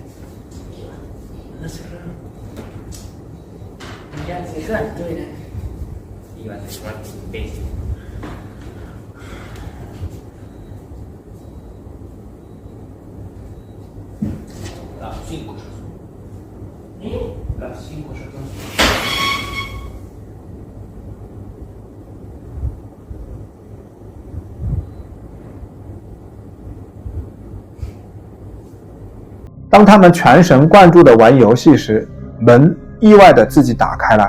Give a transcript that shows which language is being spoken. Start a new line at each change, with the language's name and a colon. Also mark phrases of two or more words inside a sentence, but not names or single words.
Spanish: ¿Qué va? Anda cerrado. Ya, se canto, mira. Iba a cerrar tu imbécil. Las 5 ya son. ¿Eh? Las 5 ya son.
Chinese: 当他们全神贯注地玩游戏时，门意外地自己打开了。